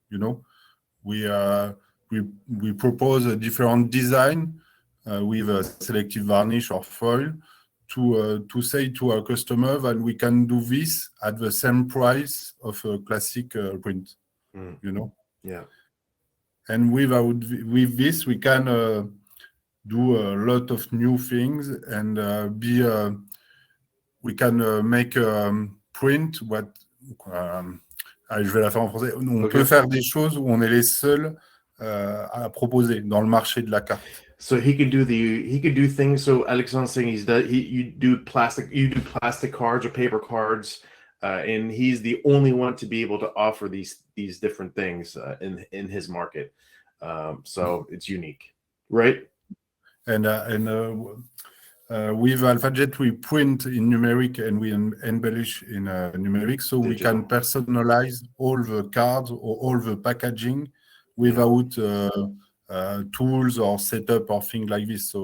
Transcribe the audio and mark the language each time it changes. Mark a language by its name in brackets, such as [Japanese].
[English] You know, we propose a different design with a selective varnish or foil to say to our customer that we can do this at the same price of a classic print. You know. Yeah. And with this, we can do a lot of new things and we can make print what. [French] Je vais la faire en français. On peut faire des choses où on est les seuls à proposer dans le marché de la carte. [English] So he could do things. So Alexandre's saying you do plastic cards or paper cards, and he's the only one to be able to offer these different things in his market. So it's unique, right? And with AlphaJet, we print in numeric and we embellish in numeric, so we can personalize all the cards or all the packaging without tools or setup or things like this.